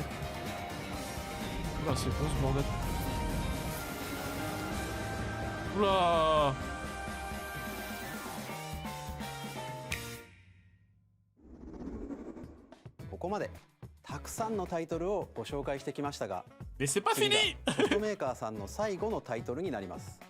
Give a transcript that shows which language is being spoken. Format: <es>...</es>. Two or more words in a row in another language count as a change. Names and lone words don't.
<fr>Oula c'est quoi ce bordel? Oula. Mais c'est pas fini!</fr> <ja>ホットメーカーさんの最後のタイトルになります。</ja>